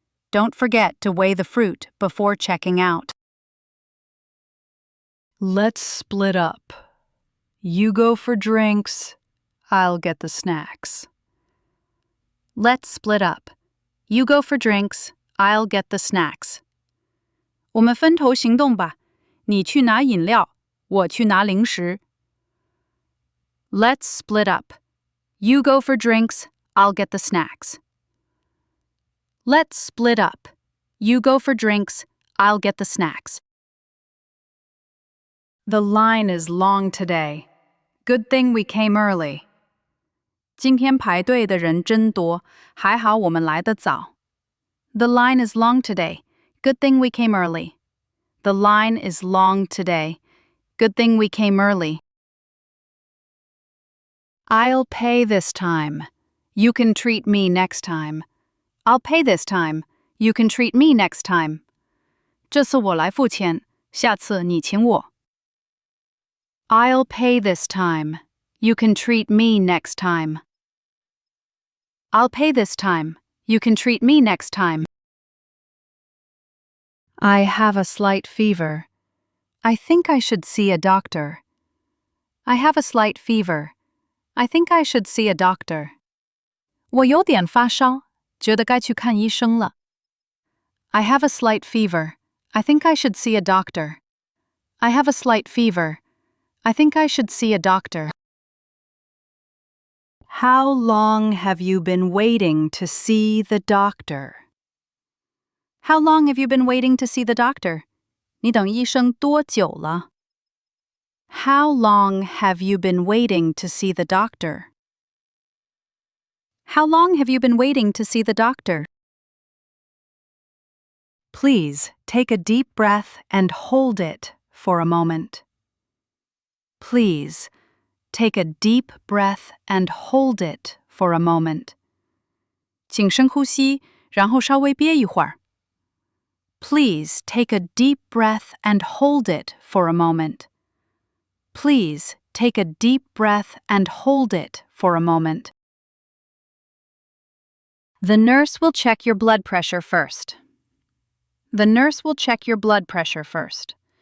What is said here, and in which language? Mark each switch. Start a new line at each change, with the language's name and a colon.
English: Don't forget to weigh the fruit before checking out. Let's split up. You go for drinks, I'll get the snacks. Let's split up. You go for drinks, I'll get the snacks.
Chinese: 我们分头行动吧，你去拿饮料，我去拿零食。
English: Let's split up. You go for drinks, I'll get the snacks. Let's split up. You go for drinks, I'll get the snacks. The line is long today. Good thing we came early.
Chinese: 今天排队的人真多，还好我们来得早。
English: The line is long today. Good thing we came early. The line is long today. Good thing we came early. I'll pay this time. You can treat me next time. I'll pay this time. You can treat me next time.
Chinese: 这次我来付钱，下次你请我。
English: I'll pay this time. You can treat me next time. I'll pay this time. You can treat me next time. I have a slight fever. I think I should see a doctor. I have a slight fever. I think I should see a doctor.
Chinese: 我有点发烧，觉得该去看医生了。
English: I have a slight fever. I think I should see a doctor. I have a slight fever. I think I should see a doctor. How long have you been waiting to see the doctor? How long have you been waiting to see the doctor?
Chinese: 你等医生多久了？
English: How long have you been waiting to see the doctor? How long have you been waiting to see the doctor? Please take a deep breath and hold it for a moment. Please take a deep breath and hold it for a moment.
Chinese: 请深呼吸，然后稍微憋一会儿。
English: Please take a deep breath and hold it for a moment. Please take a deep breath and hold it for a moment. The nurse will check your blood pressure first. The nurse will check your blood pressure first.